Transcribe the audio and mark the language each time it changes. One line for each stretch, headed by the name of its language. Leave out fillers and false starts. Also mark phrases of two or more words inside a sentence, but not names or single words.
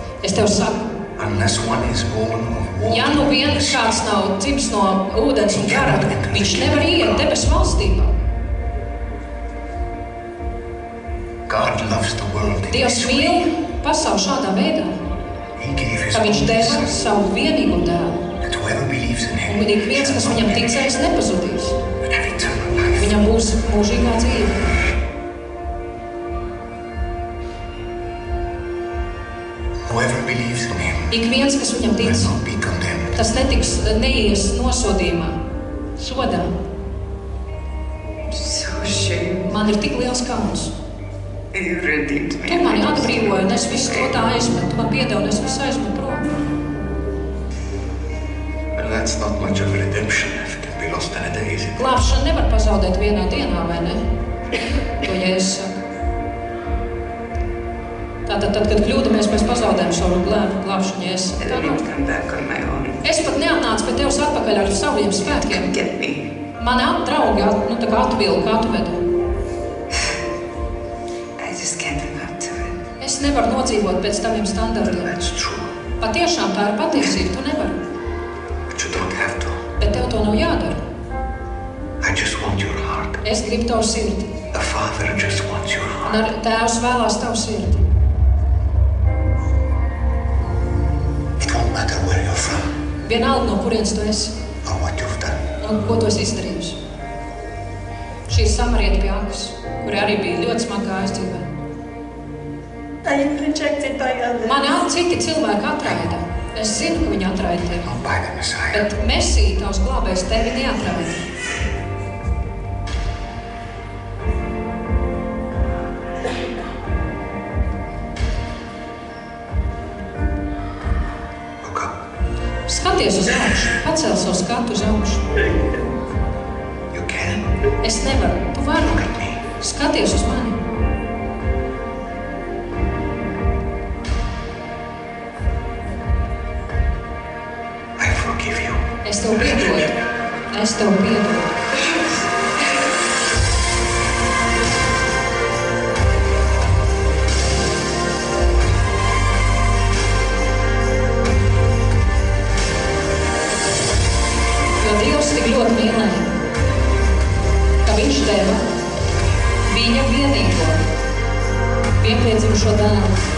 Latvian: Es tev saku,
English: unless one is born of water,
Latvian: ja nu viens kāds nav dzimis no ūdens un gara, viņš nevar iet debesu valstībā.
English: God loves the world.
Latvian: Dievs mīl pasauli šādā veidā,
English: He gave his
Latvian: ka viņš
English: only
Latvian: deva
English: son,
Latvian: savu vienīgo dēlu.
English: that whoever believes in him
Latvian: Un ik viens, kas
English: shall
Latvian: viņam
English: not
Latvian: ticēs, nepazudīs.
English: but have eternal life.
Latvian: Viņam būs mūžīgā dzīve.
English: Whoever believes in him
Latvian: Ik viens, kas viņam tic,
English: will not be condemned.
Latvian: tas neies nosodījumā, sodā.
English: So shame.
Latvian: Man ir tik liels kauns.
English: You redeemed me.
Latvian: Tu mani atbrīvoji, un es visu to tā aizmetu. Tu man piedod, es visu aizmetu prom.
English: But that's not much of a redemption if it can be lost in a day, is it?
Latvian: Glābšanu nevar pazaudēt vienā dienā, vai ne? To Jēzus saka. Tātad, tad, kad kļūdamies, mēs pazaudējam savu glābšanu, Jēzus saka.
English: I
Latvian: Tā
English: didn't
Latvian: nav.
English: come back on my own.
Latvian: Es pat neatnācu pie Tevs atpakaļ ar saviem spēkiem.
English: Get me.
Latvian: Mani draugi tā kā atvilka, atveda.
English: I just can't live up to it.
Latvian: Es nevaru nodzīvot pēc taviem standartiem.
English: That's true.
Latvian: Patiešām tā ir patiesība, tu nevari.
English: But you don't have to.
Latvian: Bet tev to nav jādara.
English: I just want your heart.
Latvian: Es gribu tavu sirdi.
English: The Father just wants your heart.
Latvian: Un ar Tēvs vēlās tavu sirdi.
English: It won't matter where you're from
Latvian: Vienalga, no kurienes tu esi
English: or what you've done.
Latvian: un ko tu esi izdarījusi. Šī samarieta pie Akas, kuri arī bija ļoti smagā aizdzīvē.
English: I am rejected by others.
Latvian: Mani citi cilvēki atraida. Es zinu, ka viņi atraida tevi.
English: Not by the Messiah.
Latvian: Bet Mesija, tavs glābējs, tevi neatraida.
English: Look up.
Latvian: Skaties uz augšu, pacēl savu skatu uz augšu.
English: You can.
Latvian: Es nevaru, tu vari.
English: Look at me.
Latvian: Skaties uz mani.
English: I forgive you.
Latvian: Es tev piedodu. Es tev piedodu. Jo Dievs tik ļoti mīlēja, ka viņš deva viņa vienīgo, vienpiedzimušo dēlu,